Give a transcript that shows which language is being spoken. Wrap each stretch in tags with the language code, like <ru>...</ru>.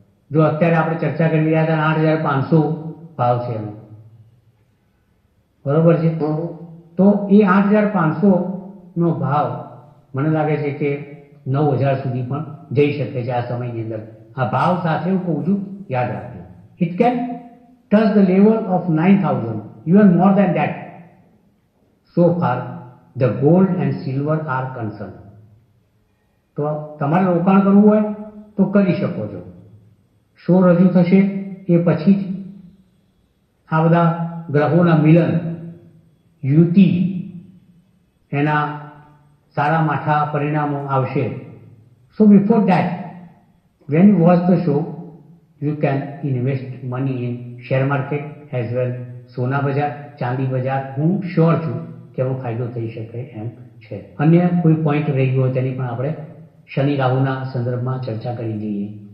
<gu>જો અત્યારે આપણે ચર્ચા કરી રહ્યા હતા 8,500 ભાવ છે એનો, બરોબર છે, તો એ 8,500 નો ભાવ મને લાગે છે કે 9,000 સુધી પણ જઈ શકે છે આ સમયની અંદર. આ ભાવ સાથે હું કહું છું, યાદ રાખજો.</gu> <en>It can touch the level of 9,000, even more than that. So far, the gold and silver are concerned.</en> <gu>તો તમારે રોકાણ કરવું હોય તો કરી શકો છો. શો રજૂ થશે એ પછી જ આ બધા ગ્રહોના મિલન, યુતિ, એના સારા માઠા પરિણામો આવશે.</gu> <en>So before that, when you watch the show, you can invest money in share market as well.</en> <gu>સોના બજાર, ચાંદી બજાર, હું શ્યોર છું કે એનો ફાયદો થઈ શકે એમ છે. અન્ય કોઈ પોઈન્ટ રહી ગયો તેની પણ આપણે શનિ રાહુના સંદર્ભમાં ચર્ચા કરી જઈએ.</gu>